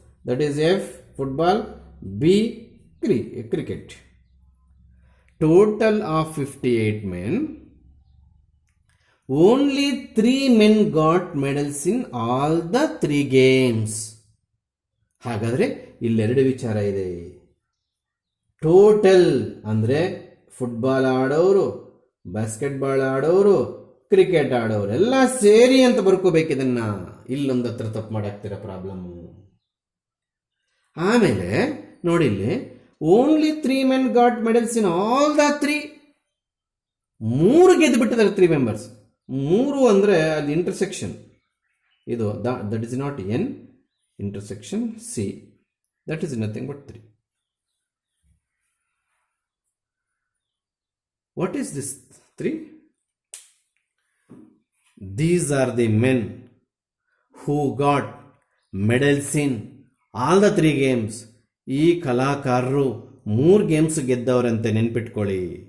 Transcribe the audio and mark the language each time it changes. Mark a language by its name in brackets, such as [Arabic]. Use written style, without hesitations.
[English] That is F, football, B, cricket. Total of 58 men. Only 3 men got medals in all the 3 games. [Kannada] ಹಾಗಾದರೆ ಇಲ್ಲೆರಡು ವಿಚಾರ ಇದೆ. Total ಅಂದರೆ football ಆಡೋರು, basketball ಆಡೋರು, cricket ಆಡೋರು ಎಲ್ಲ ಸೇರಿ ಅಂತ ಬರ್ಕೋಬೇಕಿದನ್ನ. ಇಲ್ಲೊಂದು ಹತ್ರ ತಪ್ಪು ಮಾಡಾಕ್ತಿರ ಪ್ರಾಬ್ಲಮ್ಮು. ಆಮೇಲೆ ನೋಡಿಲ್ಲಿ [English] Only 3 men got medals in all the 3. [Kannada] 3 ಗೆದ್ದು ಬಿಟ್ಟಿದ್ದಾರೆ [English] 3 members. [Kannada] 3 ಅಂದರೆ ಅಲ್ಲಿ [English] Intersection ಇದು that is not N, intersection C, that is nothing but 3. What is this 3? These are the men who got medals in all the 3 games. [Kannada] ಈ ಕಲಾಕಾರರು 3 games ಗೆದ್ದವರಂತೆ ನೆನ್ಪಿಟ್ಕೊಳ್ಳಿ.